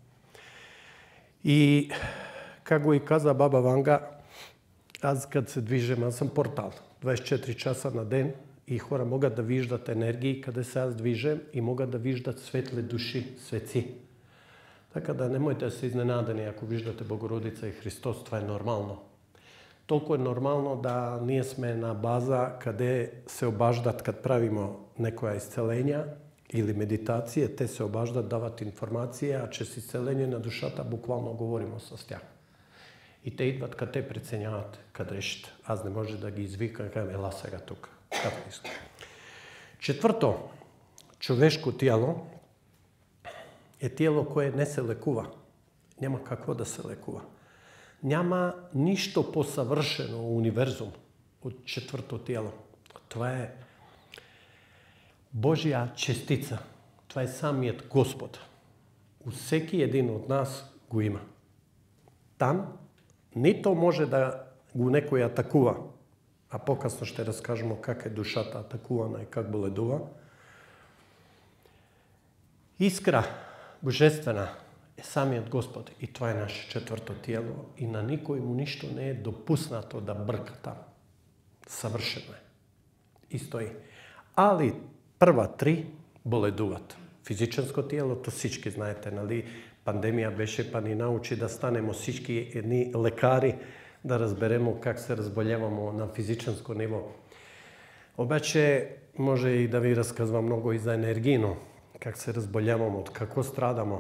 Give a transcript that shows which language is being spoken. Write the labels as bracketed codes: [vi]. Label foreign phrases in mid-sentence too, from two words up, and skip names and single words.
[bg] И како и каза баба Ванга, аз кад се движам, аз сам портал, 24 часа на ден и хора могат да виждат енергии каде се аз движам и могат да виждат светле души, светци. [mk] Така да немојте да се изненадени ако виждате Богородица и Христос, това е нормално. Толку е нормално да ние сме на база каде се обаждат кад правимо некоја исцелење или медитација, [bg] те се обаждат, дават информација, а чрез исцелење на душата буквално говоримо со тях. И те идват кад те преценјават кад решите. Аз не може да ги извикам, кажам, ела сега тука. [mk] Како искам. Четврто, човешко тиело е тиело кое не се лекува. [bg] Няма какво да се лекува. Няма ништо посавршено у универзум од четврто тиело. Това е Божја честица. [mk] Това е самиот Господ. [bg] У всеки един од нас го има. Там нито може да го некој атакува, а покасно ще раскажемо как е душата атакувана и как боледува. [mk] Искра божествена е самиот Господ и това е наше четврто тиело и на никој му ништо не е допуснато да брка там. [bg] Съвршено е. И стои. Али прва 3 боледуват. [mk] Физичанско тиело, то всички знаете, нали? Пандемија беше па ни научи да станемо всички едни лекари, да разберемо как се разболевамо на физичанско ниво. [bg] Обаче може и да ви разказвам много и за енергино, как се разболевамо, од како страдамо.